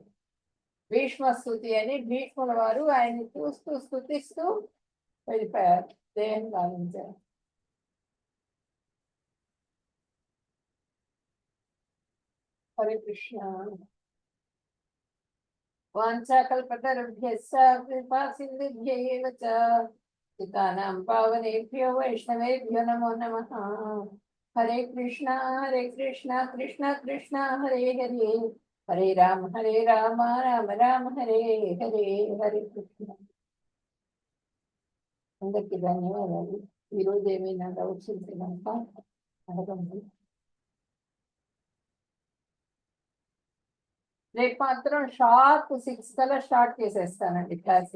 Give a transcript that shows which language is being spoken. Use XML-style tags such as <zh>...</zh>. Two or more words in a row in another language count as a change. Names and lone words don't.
<te>భీష్మ స్తుతి అని భీష్ముల వారు ఆయన్ని చూస్తూ స్తుతిస్తూ వెళ్ళిపోయారు, దేహం గావించారు.</te> <sa>హరే కృష్ణ. వాంఛాకల్పతరుభ్యశ్చ కృపా సింధుభ్యైవ చ పితానాం పావనేభ్యో వైష్ణవేభ్యో నమో నమః. హరే కృష్ణ కృష్ణ కృష్ణ హరే హరే, హరే రామ రామ రామ హరే హరే. హరే కృష్ణ.</sa> <te>అందరికీ ధన్యవాదాలు. ఈరోజు ఏమైనా డౌట్స్ ఉంటే కనుక అడగండి. రేపు మాత్రం షార్ప్ 6 కల్లా స్టార్ట్ చేసేస్తానండి క్లాస్.</te>